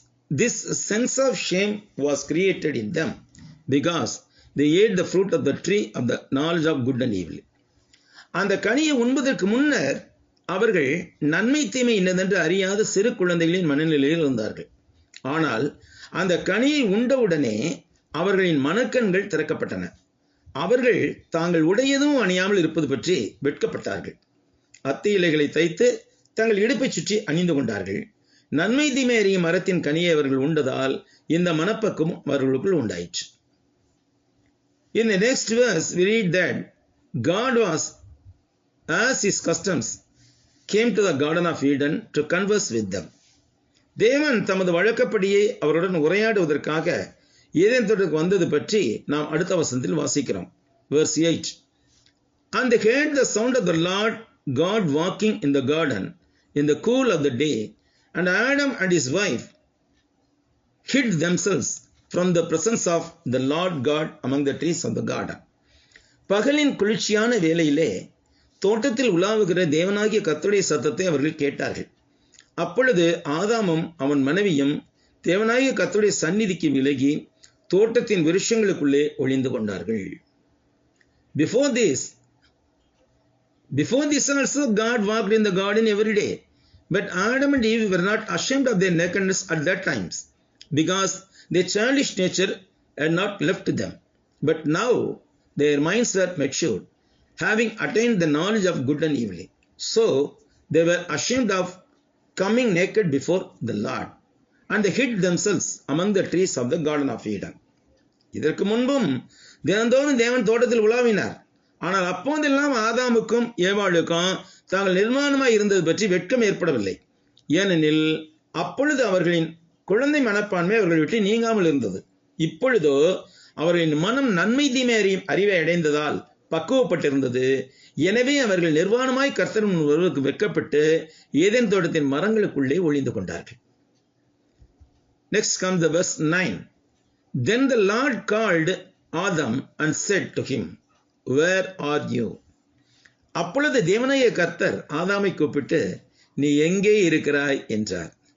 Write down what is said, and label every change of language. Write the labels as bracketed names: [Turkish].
[English] This sense of shame was created in them because they ate the fruit of the tree of the knowledge of good and evil. [Tamil] அந்த கனியை உண்பதற்கு முன்னர் அவர்கள் நன்மை தீமை என்னதென்று அறியாத சிறு குழந்தைகளின் மனநிலையில் இருந்தார்கள். ஆனால் அந்த கனியை உண்டவுடனே அவர்களின் மனக்கண்கள் திறக்கப்பட்டன. அவர்கள் தாங்கள் உடையதும் அணியாமல் இருப்பது பற்றி வெட்கப்பட்டார்கள். அத்தி இலைகளை தைத்து தங்கள் இடுப்பை சுற்றி அணிந்து கொண்டார்கள். நன்மை தீமை அறியும் மரத்தின் கனியை அவர்கள் உண்டதால் இந்த மனப்பக்கம் அவர்களுக்குள் உண்டாயிற்று. [English] In the next verse we read that God was, as his customs, came to the Garden of Eden to converse with them. [Tamil] தேவன் தமது வழக்கப்படியே அவருடன் உரையாடுவதற்காக ஏதேன் தோட்டத்துக்கு வந்தது பற்றி நாம் அடுத்த வசனத்தில் வாசிக்கிறோம். [English] Verse 8. And they heard the sound of the Lord God walking in the garden in the cool of the day, and Adam and his wife hid themselves from the presence of the Lord God among the trees of the garden. [Tamil] பகலின் குளிர்ச்சியான வேளையிலே தோட்டத்தில் உலாவுகிற தேவனாகிய கர்த்தருடைய சத்தத்தை அவர்கள் கேட்டார்கள். அப்பொழுது ஆதாமும் அவன் மனைவியும் தேவனாகிய கர்த்தருடைய சந்நிதிக்கு விலகி தோட்டத்தின் விருட்சங்களுக்குள்ளே ஒளிந்து கொண்டார்கள். [English] Before this also God walked in the garden every day. But Adam and Eve were not ashamed of their nakedness at that times, because their childish nature had not left them. But now their minds were matured, having attained the knowledge of good and evil. So they were ashamed of coming naked before the Lord, and they hid themselves among the trees of the Garden of Eden. [Tamil] இதற்கு முன்பும் தினந்தோறும் தேவன் தோட்டத்தில் உலாவினார். ஆனால் அப்போதெல்லாம் ஆதாமுக்கும் ஏவாளுக்கும் தாங்கள் நிர்மாணமாய் இருந்தது பற்றி வெட்கம் ஏற்படவில்லை. ஏனெனில் அப்பொழுது அவர்களின் குழந்தை மனப்பான்மை அவர்கள் விட்டு நீங்காமல் இருந்தது. இப்பொழுதோ அவர்களின் மனம் நன்மை தீமை அறிவை அடைந்ததால் பக்குவப்பட்டிருந்தது. எனவே அவர்கள் நிர்வாணமாய் கர்த்தர் முன் வருவதற்கு வெட்கப்பட்டு ஏதேன் தோட்டத்தின் மரங்களுக்குள்ளே ஒளிந்து கொண்டார்கள். [English] Next comes the verse 9. Then the Lord called Adam and said to him, Where are you? [Tamil] அப்பொழுது தேவனாகிய கர்த்தர் ஆதாமை கூப்பிட்டு நீ எங்கே இருக்கிறாய் என்றார்.